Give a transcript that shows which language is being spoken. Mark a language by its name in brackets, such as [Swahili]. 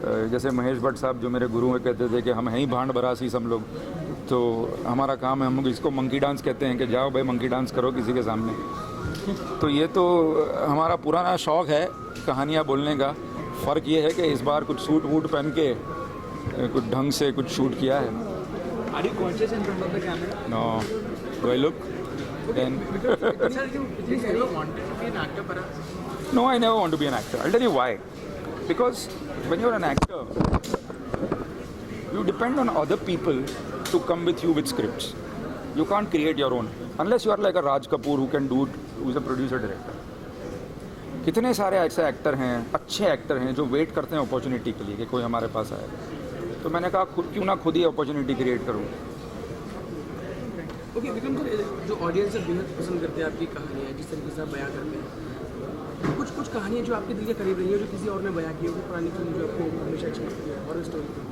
[Hindi] जैसे महेश भट्ट साहब जो मेरे गुरु हैं कहते थे कि हम हैं ही भांड भरासी सब लोग। तो हमारा काम है, हम इसको मंकी डांस कहते हैं कि जाओ भाई मंकी डांस करो किसी के सामने। तो ये तो हमारा पुराना शौक़ है कहानियाँ बोलने का। फ़र्क ये है कि इस बार कुछ सूट वूट पहन के कुछ ढंग से कुछ शूट किया है। [English] Are you conscious in front of the camera? No. Do I look? Then. Sir, you never wanted to be an actor, perhaps? No, I never want to be an actor. I'll tell you why. Because when you're an actor, you depend on other people to come with you with scripts. You can't create your own. Unless you are like a Raj Kapoor who can do it, who's a producer director. [Hindi] कितने सारे ऐसे actor हैं, अच्छे actor हैं जो wait करते हैं opportunity के लिए कि कोई हमारे पास आए। तो मैंने कहा क्यों ना खुद ही अपॉर्चुनिटी क्रिएट करूँ। ओके विक्रम सर, जो ऑडियंस है बेहद पसंद करते हैं आपकी कहानियाँ, जिस तरीके से आप बयां करते हैं, कुछ कहानियाँ जो आपके दिल के करीब रही है, जो किसी और ने बयां की होगी, पुरानी फिल्म जो आपको हमेशा अच्छी लगती है, और स्टोरी?